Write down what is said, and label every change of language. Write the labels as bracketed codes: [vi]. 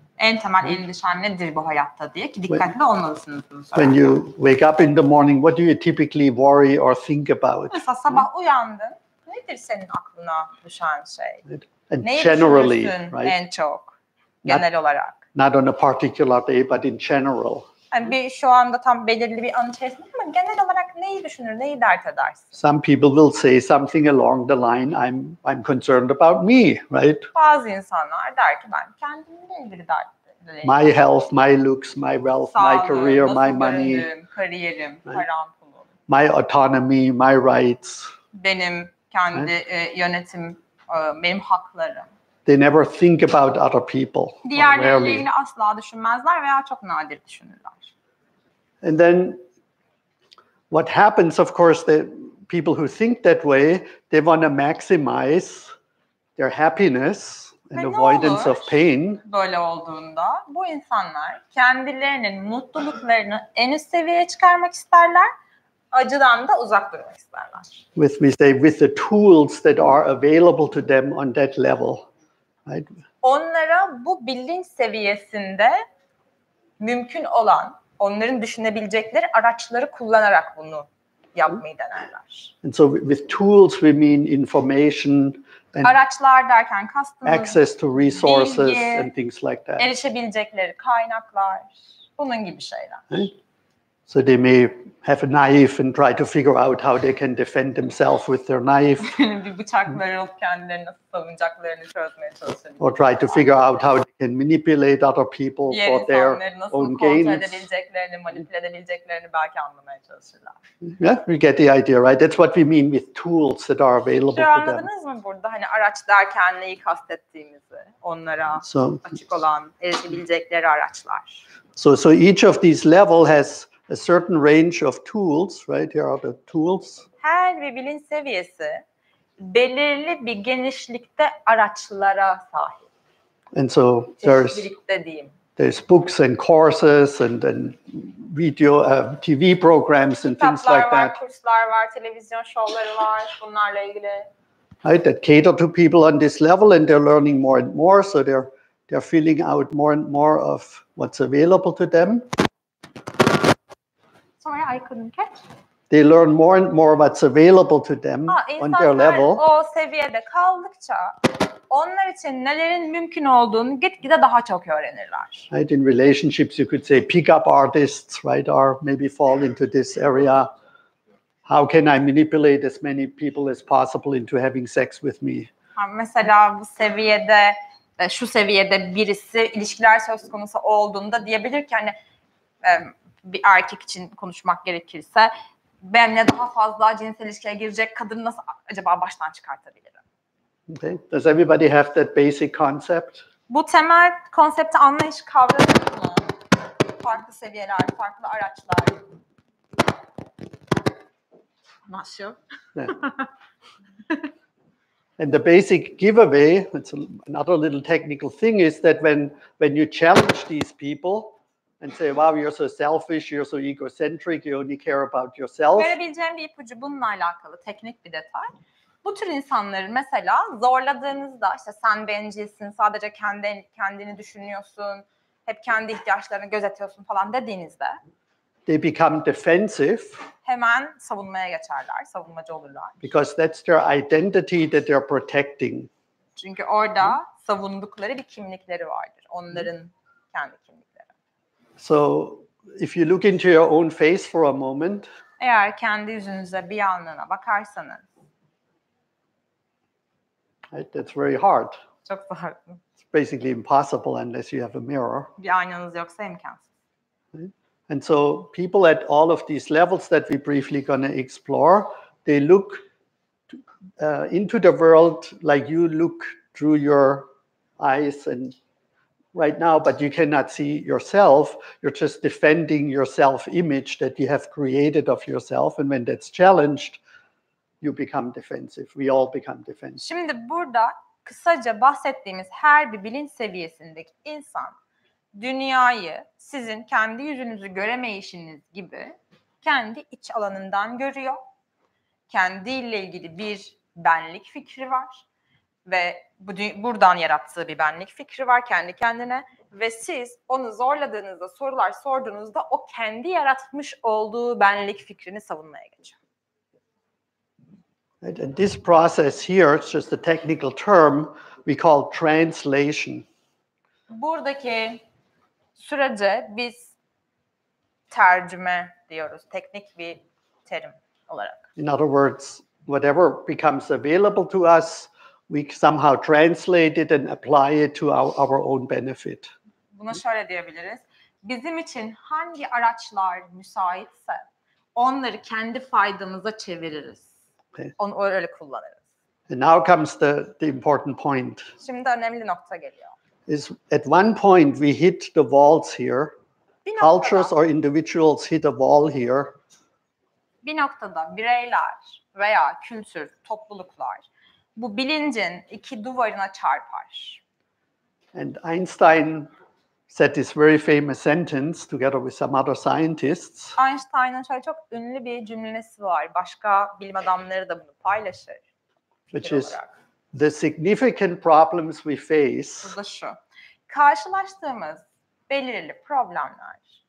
[tr] En temel endişen nedir bu hayatta diye ki dikkatli olmalısınız bunu sorarken. [en] When you wake up in the morning, what do you typically worry or think about? [tr] Mesela sabah uyandın, nedir senin aklına düşen şey? [en] And [tr] Neyi [en] generally, [tr] düşünürsün [en] right? [tr] en çok genel olarak? [en] Not on a particular day, but in general. [tr] Yani şu anda tam belirli bir an içerisinde ama genel olarak neyi düşünür, neyi dert edersin? [en] Some people will say something along the line, I'm concerned about me, right? [tr] Bazı insanlar der ki ben kendimle ilgili dertliyim. [en] My health, my looks, my wealth, my career, my money, [tr] kariyerim, param, pulum. [en] my autonomy, my rights. [tr] Benim kendi yönetim, benim haklarım. [en] They never think about other people. [tr] Diğerleriyle ilgili asla düşünmezler veya çok nadir düşünürler. [en] And then what happens, of course, the people who think that way, they want to maximize their happiness and avoidance of pain. [tr] Böyle olduğunda bu insanlar kendilerinin mutluluklarını en üst seviyeye çıkarmak isterler, acıdan da uzak durmak isterler. [en] With the tools that are available to them on that level. Right? [tr] Onlara bu bilinç seviyesinde mümkün olan, onların düşünebilecekleri araçları kullanarak bunu yapmayı denerler. [en] And so with tools we mean information and [tr] Araçlar derken kastımız [en] access to resources [tr] bilgi, [en] and things like that. [tr] erişebilecekleri kaynaklar, bunun gibi şeyler. [en] Right? So they may have a knife and try to figure out how they can defend themselves with their knife, [tr] Bir bıçakları alıp kendilerini nasıl savunacaklarını çözmeye çalışabilirler. [en] or try to figure out how they can manipulate other people [tr] Diğer [en] for their [tr] insanları nasıl [en] own [tr] kontrol [en] gains. [tr] edebileceklerini, manipüle edebileceklerini belki anlamaya çalışırlar. [en] Yeah, we get the idea, right? That's what we mean with tools that are available [tr] Şu [en] to them. [tr] anladınız mı burada? Hani araç derken neyi kastettiğimizi, onlara [en] So, [tr] açık olan, erişebilecekleri araçlar. [en] so each of these level has a certain range of tools, right? Here are the tools. [tr] Her bir bilinç seviyesi belirli bir genişlikte araçlara sahip. [en] And so [tr] Çeşitlilikte diyeyim. [en] there's books and courses and video, TV programs and things [tr] Kitaplar [en] like [tr] var, [en] that, [tr] kurslar var, televizyon şovları var bunlarla ilgili. [en] right? That cater to people on this level, and they're learning more and more. So they're filling out more and more of what's available to them. Sorry, I couldn't catch. They learn more and more what's available to them on their [tr] İnsanlar [en] level. [tr] o seviyede kaldıkça onlar için nelerin mümkün olduğunu gitgide daha çok öğrenirler. [en] Right? In relationships, you could say pick-up artists, right, or maybe fall into this area. How can I manipulate as many people as possible into having sex with me? [tr] Mesela bu seviyede, şu seviyede birisi ilişkiler söz konusu olduğunda diyebilir ki hani bir erkek için konuşmak gerekirse benimle daha fazla cinsel ilişkiye girecek kadını nasıl acaba baştan çıkartabilirim? [en] Okay. Does everybody have that basic concept? [tr] Bu temel konsepti anlayış kavradınız mı? Farklı seviyeler, farklı araçlar. [en] Not sure. Yeah. And the basic giveaway, it's another little technical thing, is that when you challenge these people and say, wow, you're so selfish, you're so egocentric, you only care about yourself. [tr] Verebileceğim bir ipucu bununla alakalı teknik bir detay. Bu tür insanları mesela zorladığınızda işte sen bencilsin, sadece kendini düşünüyorsun, hep kendi ihtiyaçlarını gözetiyorsun falan dediğinizde [en] they become defensive. [tr] Hemen savunmaya geçerler, savunmacı olurlar. [en] Because that's their identity that they're protecting. [tr] Çünkü orada savundukları bir kimlikleri vardır. Onların kendi kimlikleri. [en] So if you look into your own face for a moment, [tr] eğer kendi yüzünüze bir anlığına bakarsanız, [en] right, that's very hard. [tr] Çok zor. [en] It's basically impossible unless you have a mirror. [tr] Bir aynanız yoksa imkansız. [en] Right? And so people at all of these levels that we briefly going to explore, they look into the world like you look through your eyes and right now, but you cannot see yourself. You're just defending your self-image that you have created of yourself. And when that's challenged, you become defensive. We all become defensive. [tr] Şimdi burada kısaca bahsettiğimiz her bir bilinç seviyesindeki insan dünyayı sizin kendi yüzünüzü göremeyişiniz gibi kendi iç alanından görüyor. Kendiyle ilgili bir benlik fikri var ve buradan yarattığı bir benlik fikri var kendi kendine ve siz onu zorladığınızda, sorular sorduğunuzda o kendi yaratmış olduğu benlik fikrini savunmaya geçiyor. [en] And this process here, it's just a technical term we call translation. [tr] Buradaki sürece biz tercüme diyoruz, teknik bir terim olarak. [en] In other words, whatever becomes available to us, we somehow translate it and apply it to our own benefit. [tr] Buna şöyle diyebiliriz. Bizim için hangi araçlar müsaitse onları kendi faydamıza çeviririz. [en] Okay. [tr] Onu öyle kullanırız. [en] And now comes the important point. [tr] Şimdi önemli nokta geliyor. [en] Is at one point we hit the walls here. Cultures or individuals hit a wall here. [tr] Bir noktada bireyler veya kültür, topluluklar bu bilincin iki duvarına çarpar. [en] And Einstein said this very famous sentence together with some other scientists. [tr] Einstein'ın şöyle çok ünlü bir cümlesi var. Başka bilim adamları da bunu paylaşır. [en] Which is the significant problems we face. [tr] Bu da şu. Karşılaştığımız belirli problemler